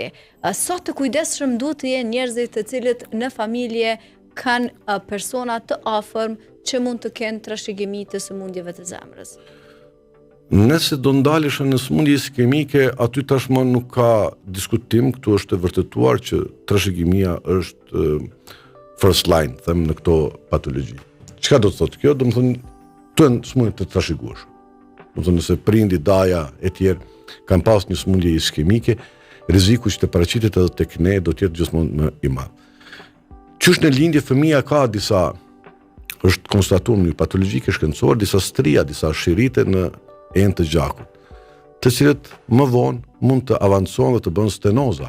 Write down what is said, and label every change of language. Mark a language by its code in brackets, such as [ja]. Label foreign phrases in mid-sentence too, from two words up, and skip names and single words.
[sq] Sa të kujdesshëm duhet të jenë njerëzit të cilët në familje kanë persona të afërm që mund të kenë trashëgimi të sëmundjeve të zemrës? Nëse do ndalesh në sëmundje iskemike, aty tashmë nuk ka diskutim, këtu është e vërtetuar që trashëgimia është [en] first line, [sq] them në këto patologji. Çka do të thotë kjo? Do të thonë të sëmundje të trashëguar. Do të thonë nëse prindi, daja e tjerë kanë pas një sëmundje iskemike, rreziku që të paraqitet edhe tek ne do të jetë gjithmonë më i madh. Qysh në lindje fëmia ka disa, është konstatuar në patologjike shkencore, disa stria, disa shirite në enë të gjakut, të cilët më vonë mund të avancojnë dhe të bënë stenoza.